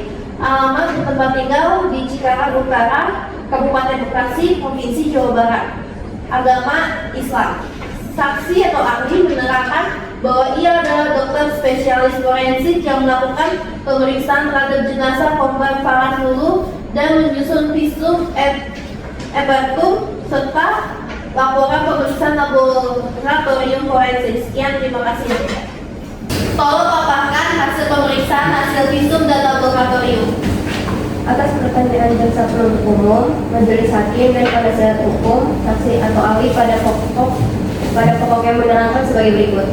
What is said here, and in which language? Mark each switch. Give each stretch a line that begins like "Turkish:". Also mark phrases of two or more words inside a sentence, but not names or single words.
Indonesian: Alamat tempat tinggal di Cikarang Utara, Kabupaten Bekasi, Provinsi Jawa Barat. Agama Islam. Saksi atau ahli menerangkan bahwa ia adalah dokter spesialis forensik yang melakukan pemeriksaan terhadap jenazah korban Farhan Lulu dan menyusun
Latin: visum et repertum
Indonesian: serta laporan pemeriksaan laboratorium forensik. Sekian, terima kasih. Tolong paparkan hasil pemeriksaan hasil visum dan laboratorium. Atas pertanyaan jaksa penuntut umum, majelis hakim dan penasihat hukum, saksi atau ahli pada pokoknya menerangkan sebagai berikut.